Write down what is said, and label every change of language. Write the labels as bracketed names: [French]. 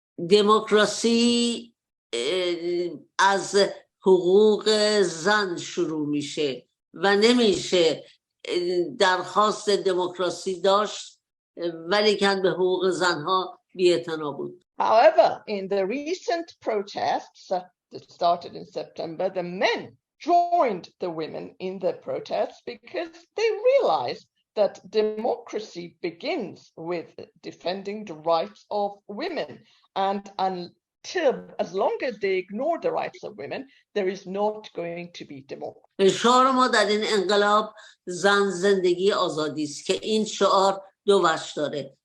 [Persian] دموکراسی از حقوق زن شروع میشه و نمیشه درخواست دموکراسی داشت ولی که به حقوق زنها بی‌اعتنا بود. [English] However, in the recent protests that started in September, the men joined the women in the protests because they realized that democracy begins with defending the rights of women, and until as long as they ignore the rights of women, there is not going to be democracy. [Persian] شعار ما در این انقلاب زن زندگی آزادی است که این شعار دو وجه داره.